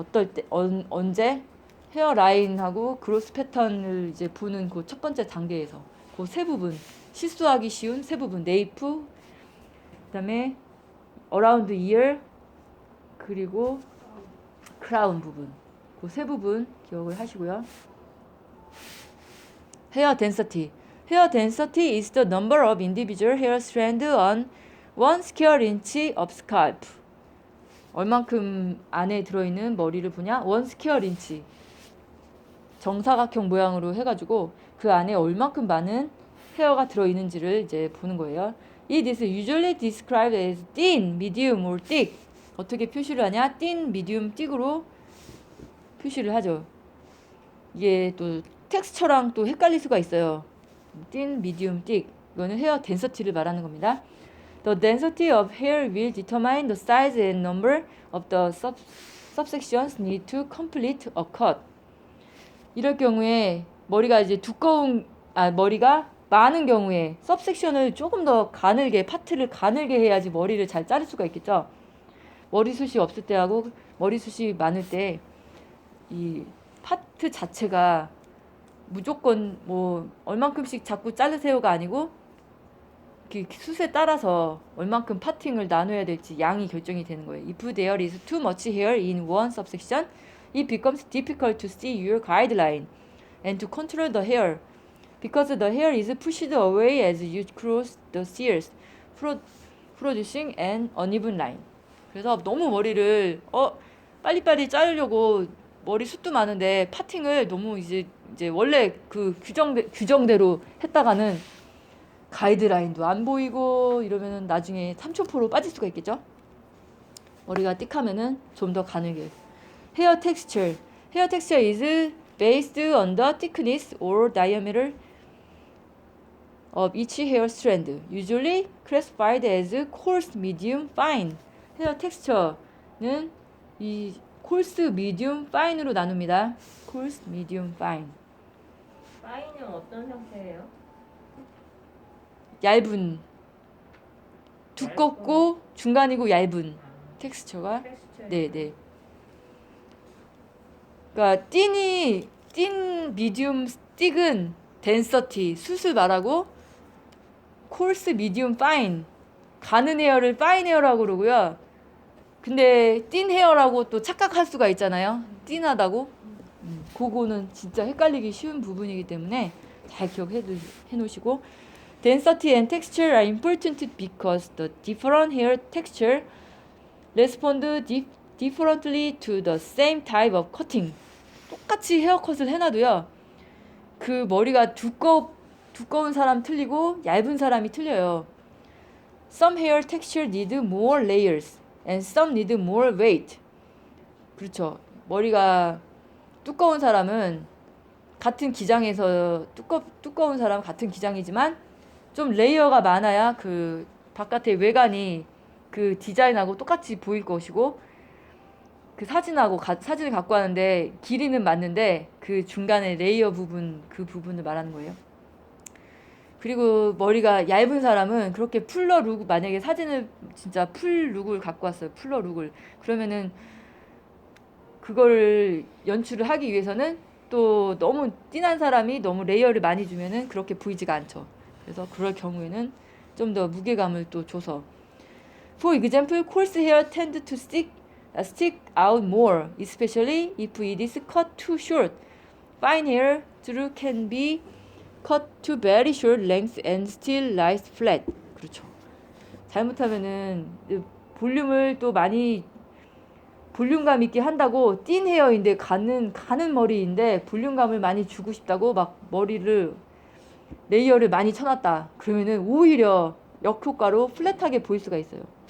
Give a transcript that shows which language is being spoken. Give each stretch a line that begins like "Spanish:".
Korean: 어떨 때 언제 헤어라인하고 그로스 패턴을 이제 보는 그 첫 번째 단계에서 그 세 부분, 실수하기 쉬운 세 부분, 네이프, 그다음에 어라운드 이어, 그리고 크라운 부분, 그 세 부분 기억을 하시고요. 헤어 덴서티.
English: Hair density is the number of individual hair strands on 1 square inch of scalp.
Korean: 얼만큼 안에 들어있는 머리를 보냐?
English: 1 square inch.
Korean: 정사각형 모양으로 해가지고 그 안에 얼만큼 많은 헤어가 들어있는지를 이제 보는 거예요.
English: It is usually described as thin, medium, or thick.
Korean: 어떻게 표시를 하냐? thin, medium, thick으로 표시를 하죠. 이게 또 텍스처랑 또 헷갈릴 수가 있어요.
English: thin, medium, thick.
Korean: 이거는 헤어 덴서티를 말하는 겁니다.
English: The density of hair will determine the size and number of the subsections need to complete a cut.
Korean: 이럴 경우에 머리가 이제 머리가 많은 경우에 सब섹션을 조금 더 가늘게, 파트를 가늘게 해야지 머리를 잘 자를 수가 있겠죠. 머리숱이 없을 때하고 머리숱이 많을 때 이 파트 자체가 무조건 뭐 얼만큼씩 자꾸 자르세요가 아니고 그 숱에 따라서 얼만큼 파팅을 나눠야 될지 양이 결정이 되는 거예요.
English: If there is too much hair in one subsection, it becomes difficult to see your guideline and to control the hair because the hair is pushed away as you cross the shears, producing an uneven line.
Korean: 그래서 너무 머리를 빨리빨리 자르려고 머리 숱도 많은데 파팅을 너무 이제 원래 그 규정대로 했다가는 가이드라인도 안 보이고 이러면은 나중에 삼초포로 빠질 수가 있겠죠. 머리가 띡하면은 좀 더 가늘게.
English: Hair texture. Hair texture is based on the thickness or diameter of each hair strand, usually classified as coarse, medium, fine.
Korean: 헤어 텍스처는 이 coarse, medium, fine으로 나눕니다.
English: coarse, medium, fine.
Korean: 파이는 어떤 형태예요? 얇은, 두껍고 중간이고 얇은 텍스처가. 네네. 그러니까 틴 미디움 틱은 덴서티 숱을 말하고, 콜스 미디움 파인 가는 헤어를 파인 헤어라고 그러고요. 근데 틴 헤어라고 또 착각할 수가 있잖아요. 틴하다고.
English: 그거는 진짜 헷갈리기 쉬운 부분이기 때문에 잘 기억해 놓으시고, density and texture are important because the different hair texture respond differently to the same type of cutting.
Korean: 똑같이 헤어컷을 해놔도요, 그 머리가 두꺼운 사람 틀리고 얇은 사람이 틀려요.
English: Some hair texture need more layers and some need more weight.
Korean: 그렇죠. 머리가 두꺼운 사람은 같은 기장에서 두꺼운 사람 같은 기장이지만 좀 레이어가 많아야 그 바깥의 외관이 그 디자인하고 똑같이 보일 것이고, 그 사진을 갖고 왔는데 길이는 맞는데 그 중간에 레이어 부분, 그 부분을 말하는 거예요. 그리고 머리가 얇은 사람은 그렇게 풀러 룩, 만약에 사진을 진짜 풀 룩을 갖고 왔어요. 풀러 룩을. 그러면은 그걸 연출을 하기 위해서는 또 너무 띵한 사람이 너무 레이어를 많이 주면은 그렇게 보이지가 않죠. 그래서 그럴 경우에는 좀 더 무게감을 또 줘서.
English: For example, coarse hair tend to stick out more, especially if it is cut too short. Fine hair can be cut to very short length and still lies flat.
Korean: 그렇죠. 잘못하면은 볼륨을 또 많이 볼륨감 있게 한다고 띵 헤어인데 가는 머리인데 볼륨감을 많이 주고 싶다고 막 머리를 레이어를 많이 쳐놨다. 그러면은 오히려 역효과로 플랫하게 보일 수가 있어요.